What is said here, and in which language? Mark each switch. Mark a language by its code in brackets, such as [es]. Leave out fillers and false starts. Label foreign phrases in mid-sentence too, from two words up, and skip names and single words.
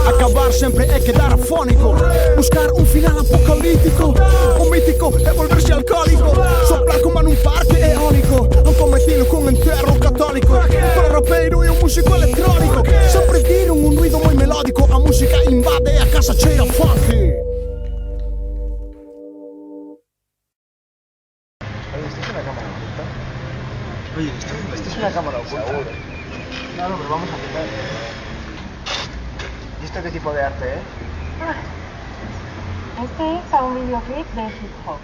[gl] Acabar sempre é quedar afónico. Buscar un final apocalíptico. O mítico é volverse alcohólico. Soplar como nun parque eólico. Un cometilo con enterro católico. Todo rapeiro e un músico electrónico. Sempre tiron un ruido moi melódico. A música invade a casa cheira funky. [es] Oye, ¿esto es una cámara oculta? No, pero vamos a quitar. ¿Y esto qué tipo de arte es? Este es un videoclip de hip hop.